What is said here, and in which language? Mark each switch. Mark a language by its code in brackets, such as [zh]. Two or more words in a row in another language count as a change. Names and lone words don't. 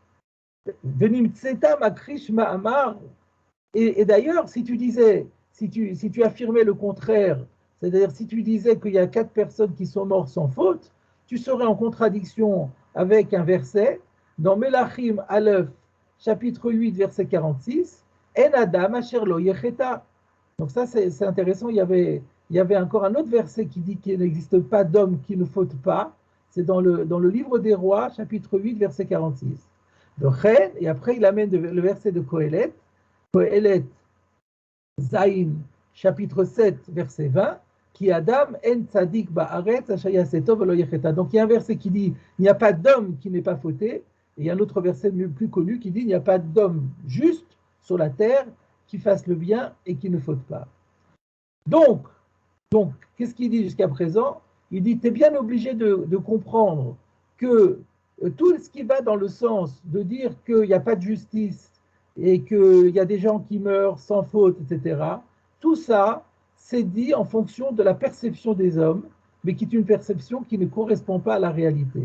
[fr] Et d'ailleurs, si tu affirmais le contraire, c'est-à-dire si tu disais qu'il y a 4 personnes qui sont mortes sans faute, tu serais en contradiction avec un verset dans Melachim Aleph chapitre 8, verset 46, [he] אין אדם אשר לא יחטא. [fr] Donc ça, c'est intéressant. Il y avait encore un autre verset qui dit qu'il n'existe pas d'homme qui ne faute pas. C'est dans le livre des rois, chapitre 8, verset 46. Donc, et après, il amène le verset de Kohelet, Kohelet Zayin, chapitre 7, verset 20, qui [he] אדם אין צדיק בארץ אשר יעשה טוב ולא יחטא. [fr] Donc il y a un verset qui dit il n'y a pas d'homme qui n'est pas fauté, et il y a un autre verset plus connu qui dit il n'y a pas d'homme juste sur la terre qui fasse le bien et qui ne faute pas. Donc qu'est-ce qu'il dit jusqu'à présent? Il dit tu es bien obligé de comprendre que tout ce qui va dans le sens de dire qu'il n'y a pas de justice et qu'il y a des gens qui meurent sans faute, etc., tout ça, c'est dit en fonction de la perception des hommes, mais qui est une perception qui ne correspond pas à la réalité.